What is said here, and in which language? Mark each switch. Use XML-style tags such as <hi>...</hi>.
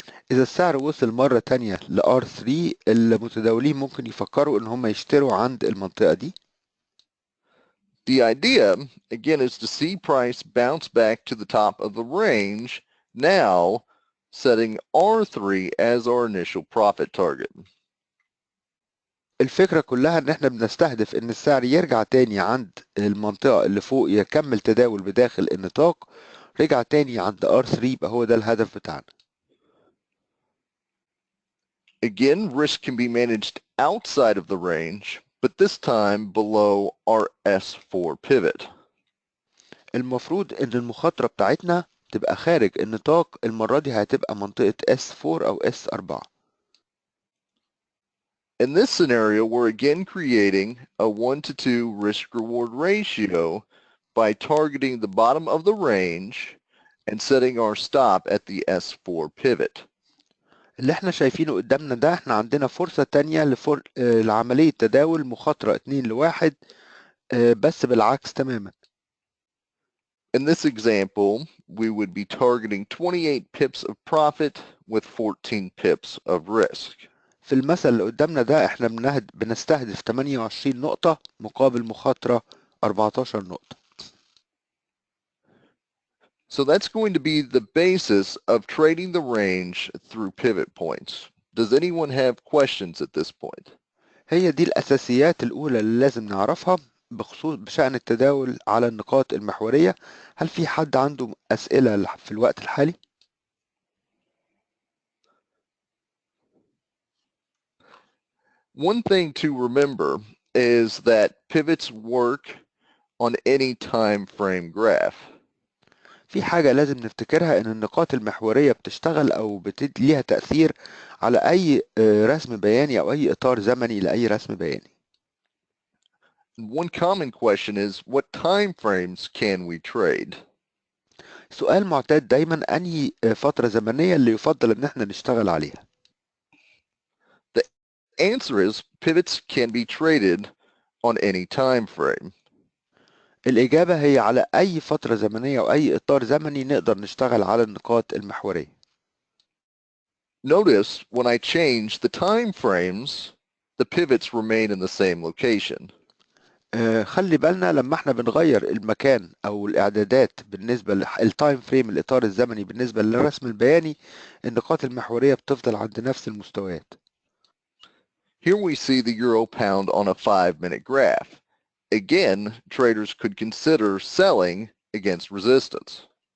<ar>إذا السعر وصل مرة تانية ل R3 المتداولين ممكن يفكروا إن هم يشتروا عند المنطقة دي.</ar> <en>The idea, again, is to see price bounce back to the top of the range, now setting R3 as our initial profit target.</en> <ar>الفكرة كلها إن احنا بنستهدف إن السعر يرجع تاني عند المنطقة اللي فوق يكمل تداول بداخل النطاق. رجع تاني عند R3 يبقى هو ده الهدف بتاعنا.</ar> <en>Again, risk can be managed outside of the range, but this time below our S4 pivot.</en> <ar>المفروض إن المخاطرة بتاعتنا تبقى خارج النطاق. المرة دي هتبقى منطقة S4 أو S4.</ar> <en>In this scenario, we're again creating a 1 to 2 risk-reward ratio by targeting the bottom of the range and setting our stop at the S4 pivot.</en> <ar>اللي احنا شايفينه قدامنا ده احنا عندنا فرصة تانية لعملية تداول مخاطرة 2 ل1 بس بالعكس تماما.</ar> <en>In this example, we would be targeting 28 pips of profit with 14 pips of risk.</en> <ar>في المثل اللي قدامنا ده احنا بنستهدف 28 نقطة مقابل مخاطرة 14 نقطة.</ar> <en>So that's going to be the basis of trading the range through pivot points. Does anyone have questions at this point?</en> <ar>هي دي الأساسيات الأولى اللي لازم نعرفها بشأن التداول على النقاط المحورية. هل في حد عنده أسئلة في الوقت الحالي؟</ar> <en>One thing to remember is that pivots work on any time frame graph.</en> <ar>في حاجة لازم نفتكرها إن النقاط المحورية بتشتغل أو ليها تأثير على أي رسم بياني أو أي إطار زمني لأي رسم بياني.</ar> <en>One common question is, what time frames can we trade?</en> <ar>سؤال معتاد دايما أنهي فترة زمنية اللي يفضل إن احنا نشتغل عليها؟</ar> <en>The answer is pivots can be traded on any time frame.</en> <ar>الإجابة هي على أي فترة زمنية أو أي إطار زمني نقدر نشتغل على النقاط المحورية.</ar> <en>Notice when I change the time frames, the pivots remain in the same location.</en> <ar>خلي بالنا لما احنا بنغير المكان أو الإعدادات بالنسبة للتايم فريم الإطار الزمني بالنسبة للرسم البياني النقاط المحورية بتفضل عند نفس المستويات.</ar> <en>Here we see the euro pound on a 5-minute graph. Again, traders could consider selling against resistance.</en>